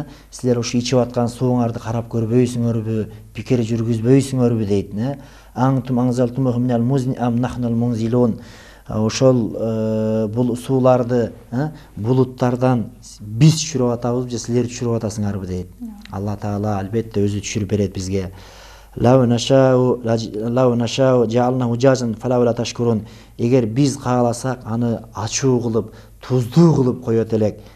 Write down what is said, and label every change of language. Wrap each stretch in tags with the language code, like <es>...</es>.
<ky>Силер ушу ичип аткан сууңарды карап көрбөйсүңөрбү, пикир жүргүзбөйсүңөрбү дейт.</ky> <ar>Аңтум аңзалтумуху минал музни ам нахнул мунзилун.</ar> <ky>Ошол бул сууларды булуттардан биз түшүрүп атабыз же силер түшүрүп атасыңарбы дейт. Алла Таала албетте өзү түшүрүп берет бизге.</ky> <ar>Лау нашау жаалнаху жажан фалаула ташкурун.</ar> <ky>Эгер биз кааласак аны ачуу кылып, туздуу кылып коет элек.</ky>